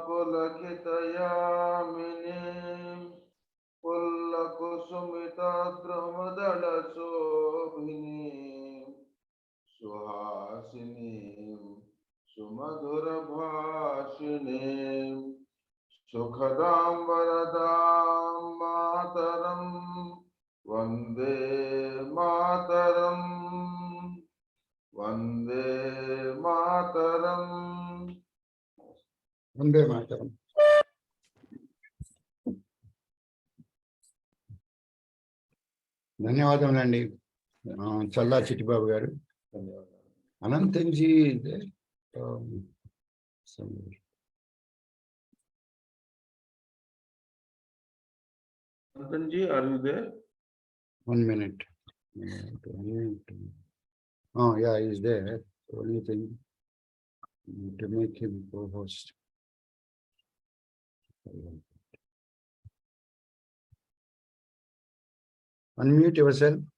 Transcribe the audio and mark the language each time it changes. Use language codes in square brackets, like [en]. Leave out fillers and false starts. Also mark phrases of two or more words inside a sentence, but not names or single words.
[sa] पुलकितयामिनीं, फुल्लकुसुमित द्रुमदल शोभिनीं, सुहासिनीं, सुमधुर भाषिणीं, सुखदां वरदां मातरं, वन्दे मातरम्, वन्दे मातरम्. वन्दे मातरम्. [te] ధన్యవాదములండి. చల్లా చిట్టిబాబు గారు. అనంతంజీ [en] Anantanji, are you there? 1 minute. Oh yeah, he is there. Only thing to make him co-host. Unmute yourself.